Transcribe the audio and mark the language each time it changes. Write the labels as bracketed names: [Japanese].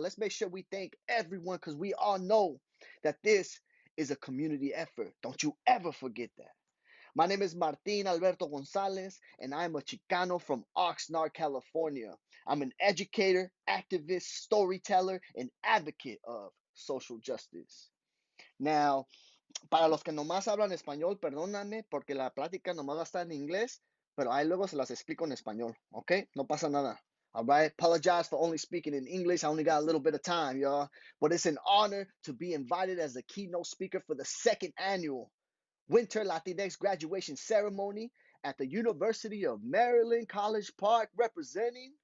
[English] Let's make sure we thank everyone because we all know that this is a community effort. Don't you ever forget that. My name is Martín Alberto Gonzalez, and I'm a Chicano from Oxnard, California. I'm an educator, activist, storyteller, and advocate of social justice. [Spanish] Now, para los que nomás hablan español, perdóname porque la plática nomás va a estar en inglés, pero ahí luego se las explico en español, ¿ok? No pasa nada. [English] All right, apologize for only speaking in English. I only got a little bit of time, y'all. But it's an honor to be invited as a keynote speaker for the second annual Winter Latinx graduation ceremony at the University of Maryland, College Park, representing.